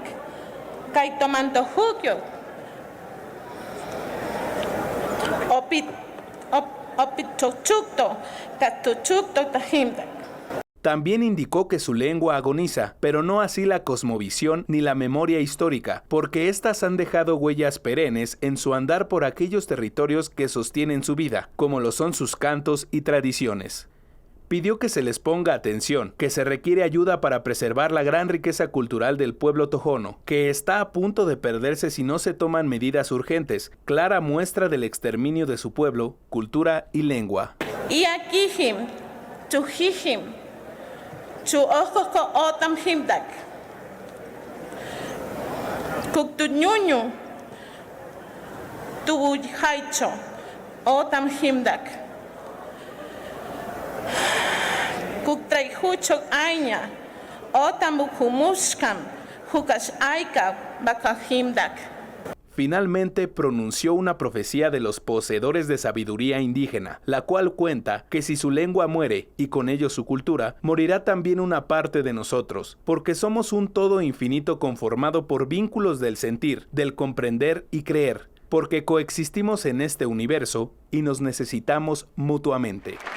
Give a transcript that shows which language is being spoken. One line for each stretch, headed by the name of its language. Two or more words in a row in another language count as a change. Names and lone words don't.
Tohono O'odham: Kaitomanto hukyo. Opit chochukto, katuchukto tahimdak.
Spanish: También indicó que su lengua agoniza, pero no así la cosmovisión ni la memoria histórica, porque éstas han dejado huellas perennes en su andar por aquellos territorios que sostienen su vida, como lo son sus cantos y tradiciones. Pidió que se les ponga atención, que se requiere ayuda para preservar la gran riqueza cultural del pueblo tohono, que está a punto de perderse si no se toman medidas urgentes, clara muestra del exterminio de su pueblo, cultura y lengua.
Tohono O'odham: Iakihim, chujihim, chuojoko otam himdak, kuktuñuñu, tubujaicho, otam himdak. Kuktraihuchok aña, otamukumushkam, hukash aika, bakahimdak.
Spanish: Finalmente pronunció una profecía de los poseedores de sabiduría indígena, la cual cuenta que si su lengua muere y con ello su cultura, morirá también una parte de nosotros, porque somos un todo infinito conformado por vínculos del sentir, del comprender y creer, porque coexistimos en este universo y nos necesitamos mutuamente.